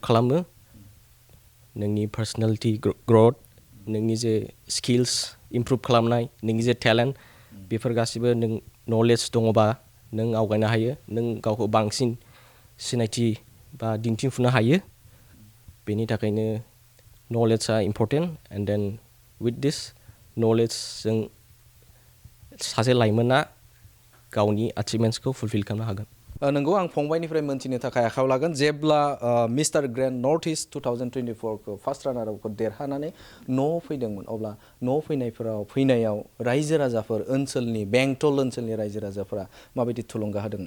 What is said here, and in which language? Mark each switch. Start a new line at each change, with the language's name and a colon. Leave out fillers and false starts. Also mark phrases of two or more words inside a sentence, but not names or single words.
Bodo: खालामो नोंनि
English: personality growth
Bodo: नोंनि जे
English: skills improve
Bodo: खालामनाय नोंनि जे टेलेन्ट बेफोर गासिबो नों नलेज दङबा नों आवगायनो हायो नों गावखौ बांसिन सिनायथि बा दिन्थिफुंनो हायो बेनि थाखायनो नलेजआ
English: important and then with this
Bodo: नलेजजों सासे लाइमोना गावनि एचिभमेन्ट्सखौ फुलफिल खालामनो हागोन नंगौ आं फंबायनिफ्राय मोनथिनो थाखाय आखायाव लागोन जेब्ला मिस्टार ग्रेन्ड नर्थ इस्ट 2024खौ
English: first runner
Bodo: देरहानानै न'आव फैदोंमोन अब्ला न'आव फैनायाव रायजो राजाफोर बेंटल ओनसोलनि रायजो राजाफोरा माबायदि थुलुंगा होदोंमोन